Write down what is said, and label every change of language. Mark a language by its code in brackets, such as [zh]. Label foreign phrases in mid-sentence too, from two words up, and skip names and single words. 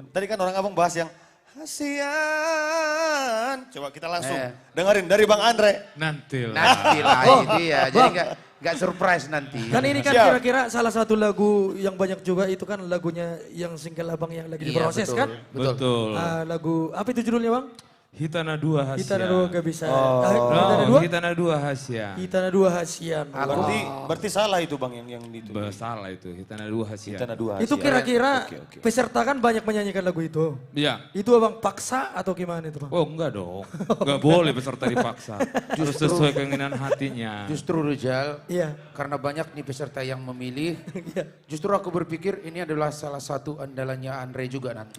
[id] Tadi kan orang abang bahas yang kasihan. Coba kita langsung dengerin dari Bang Andre. Nanti lah. Nanti lah itu ya. Jadi nggak surprise nanti. Kan ini kan kira-kira salah satu lagu yang banyak juga itu kan lagunya yang single Abang yang lagi diproses betul, kan? Betul. Lagu apa itu judulnya Bang? Hitana dua Hasya. Hitana dua gak bisa. Hitana dua Hasya. Hitana dua Hasyan. Berarti salah itu bang yang itu. Salah itu, Hitana dua Hasya. Hitana dua Itu kira-kira peserta kan banyak menyanyikan lagu itu. Iya. Itu Abang paksa atau gimana itu Bang? Oh enggak dong, enggak boleh peserta dipaksa. Harus sesuai keinginan hatinya. Justru Rizal, iya. Karena banyak nih peserta yang memilih, justru aku berpikir ini adalah salah satu andalannya Andre juga nanti.